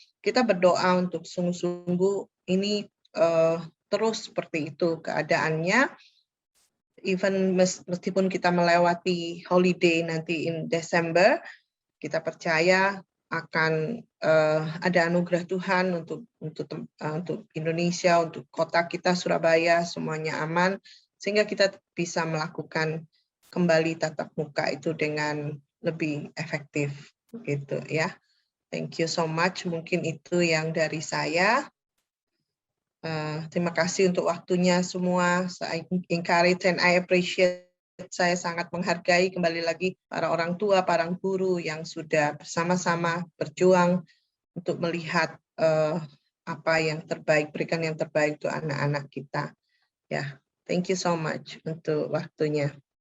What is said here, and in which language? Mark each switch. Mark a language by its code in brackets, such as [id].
[id] Kita berdoa untuk sungguh-sungguh ini terus seperti itu keadaannya, even meskipun kita melewati holiday nanti [en] in Desember, [id] kita percaya akan ada anugerah Tuhan untuk Indonesia, untuk kota kita Surabaya, semuanya aman, sehingga kita bisa melakukan kembali tatap muka itu dengan lebih efektif, gitu ya. [en] Thank you so much. [id] Mungkin itu yang dari saya. Terima kasih untuk waktunya semua. [en] I encourage and I appreciate. [id] Saya sangat menghargai kembali lagi para orang tua, para guru yang sudah bersama-sama berjuang untuk melihat apa yang terbaik, berikan yang terbaik untuk anak-anak kita. Ya, [en] thank you so much [id] untuk waktunya.